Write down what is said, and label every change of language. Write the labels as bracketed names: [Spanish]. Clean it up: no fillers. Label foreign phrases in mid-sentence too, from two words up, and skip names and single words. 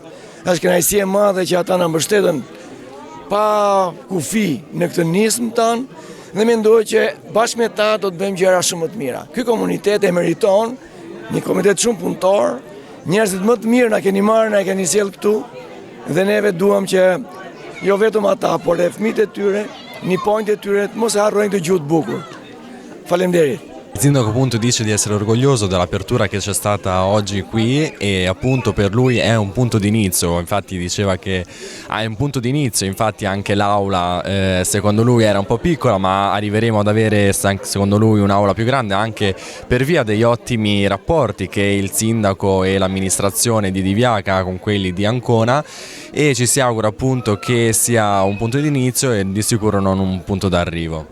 [Albanian] Është kënaqësi e madhe që ata na mbështetën pa kufi në këtë nismë tonë dhe mendoj që bashkë me ta do të bëjmë gjëra shumë më të mira. Ky komunitet e meriton, një komunitet shumë punëtor, njerëzit më të mirë na keni marrë, na keni sjellë këtu dhe neve duam që jo vetëm ata, por edhe fëmijët e tyre, niponjtë e tyre të mos e harrojnë këtë gjuhë të bukur. Faleminderit. [Italian] Sindaco appunto dice di essere orgoglioso dell'apertura che c'è stata oggi qui e appunto per lui è un punto d'inizio, infatti diceva che è un punto d'inizio, infatti anche l'aula secondo lui era un po' piccola, ma arriveremo ad avere secondo lui un'aula più grande anche per via degli ottimi rapporti che il sindaco e l'amministrazione di Diviaca ha con quelli di Ancona e ci si augura appunto che sia un punto d'inizio e di sicuro non un punto d'arrivo.